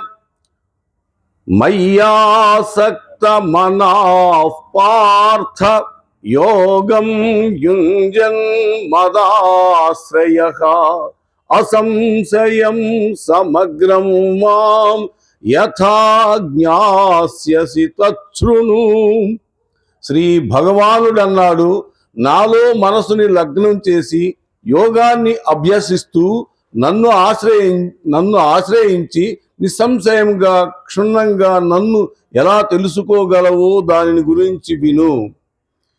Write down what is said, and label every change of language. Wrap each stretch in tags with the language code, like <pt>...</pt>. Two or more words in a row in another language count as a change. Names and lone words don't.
<sa>मय्यासक्त मनाः पार्थ योगं युञ्जन् मदाश्रयः असंशयं समग्रं मां यथा జ్ఞాస్యసి తచ్ఛృణు।</sa> <te>శ్రీ భగవానుడన్నాడు, నాలో మనసుని లగ్నం చేసి యోగాన్ని అభ్యసిస్తూ నన్ను ఆశ్రయించి నిస్సంశయంగా క్షుణ్ణంగా నన్ను ఎలా తెలుసుకోగలవో దానిని గురించి విను।</te>